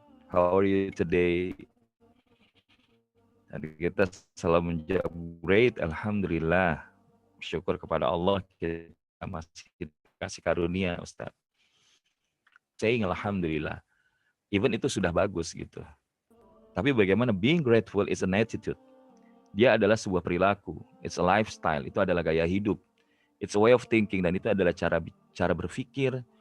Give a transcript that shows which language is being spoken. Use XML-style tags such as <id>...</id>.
<en>How are you today?</en> <id>Dan kita selalu menjawab great, alhamdulillah. Syukur kepada Allah kita masih kasih karunia, Ustaz.</id> <en>Saying alhamdulillah.</en> <id>Even itu sudah bagus gitu. Tapi bagaimana</id> <en>being grateful is an attitude.</en> <id>Dia adalah sebuah perilaku.</id> <en>It's a lifestyle.</en> <id>Itu adalah gaya hidup.</id> <en>It's a way of thinking.</en> <id>Dan itu adalah cara berpikir.</id>